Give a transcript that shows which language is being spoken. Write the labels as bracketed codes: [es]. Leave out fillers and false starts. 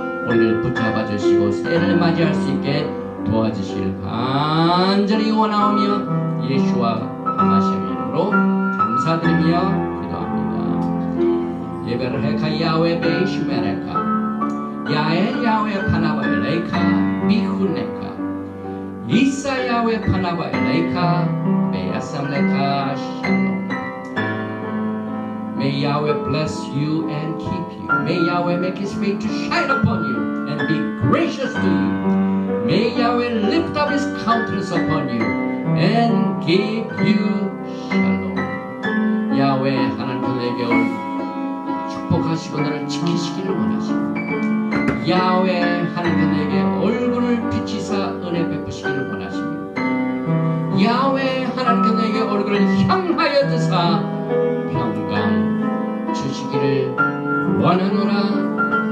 [ko] 우리를 붙잡아 주시고 새해를 맞이할 수 있게 도와주시길 간절히 원하오며 예수와 하나님의 이름으로 감사드리며 기도합니다. [he] 예배를 해카 야훼 베이슈메레카 야훼 파나바 엘레이카 비훈레카 이사 야훼 파나바 엘레이카 베야삼레카 샬롬. [en] May Yahweh bless you and keep you. May Yahweh make His face to shine upon you and be gracious to you. May Yahweh lift up His countenance upon you and give you shalom. [ko] 야훼 하나님에게 축복하시고 너를 지키시기를 원하십니다. 야훼 하나님에게 얼굴을 비치사 은혜 베푸시기를 원하십니다. 야훼 하나님에게 얼굴을 향하여 드사 평강 주시기를 원하노라.